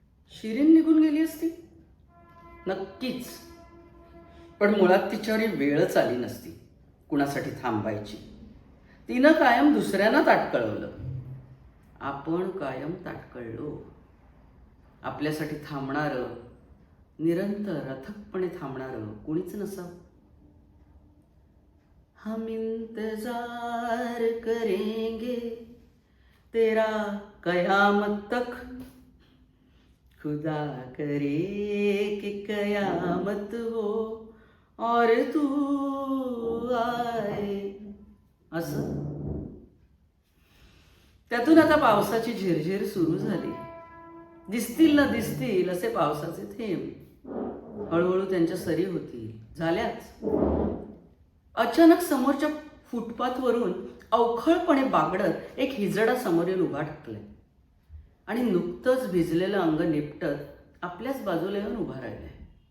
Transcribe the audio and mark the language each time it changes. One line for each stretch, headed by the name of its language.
Marathi: शिरीन निघून गेली असती नक्कीच, पण मुळात तिच्यावर वेळच आली नसती कुणासाठी थांबायची. तिनं कायम दुसऱ्यांना ताटकळवलं. आपण कायम ताटकळलो. आपल्यासाठी थांबणारं, निरंतर अथकपणे थांबणारं कोणीच नसावं.
Hindi: हम इंतजार करेंगे तेरा कयामत तक, खुदा करे कि कयामत हो और तू आए.
Marathi: असं. त्यातून आता पावसाची झिरझिर सुरू झाली. दिसतील ना दिसतील असे पावसाचे थेंब. हळूहळू त्यांच्या सरी होतील. झाल्याच. अचानक समोरच्या फुटपाथवरून अवखळपणे बागडत एक हिजडा समोरील उभा ठाकलाय आणि नुकतंच भिजलेलं अंग निपटत आपल्याच बाजूला येऊन उभा राहिलाय.